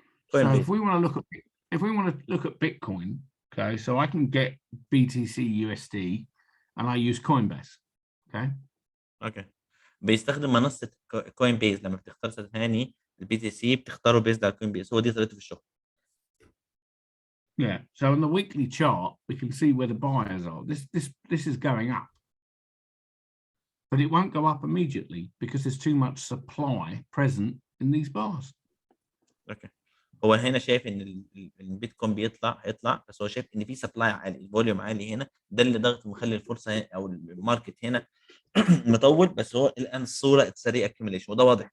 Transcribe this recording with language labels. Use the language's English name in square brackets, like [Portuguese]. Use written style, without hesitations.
[English] So if we want to look at Bitcoin, okay, so I can get BTC USD and I use Coinbase. Okay. [Arabic] بيستخدم منصة كوين بيز. لما بتختار ثاني البي تي سي بتختاره بيزد على كوين بيز. هو دي طريقته في الشغل. [English] Yeah. So on the weekly chart, we can see where the buyers are. This is going up. but it won't go up immediately because there's too much supply present in these bars. Okay. [Arabic] هو هنا شايف ان البيتكوين هيطلع بس هو شايف ان في سبلاي عالي، الفوليوم عالي هنا، ده اللي ضغط مخلي الفرصه او الماركت هنا مطول. بس هو الان الصوره اتسري اكيوميليشن، وده واضح.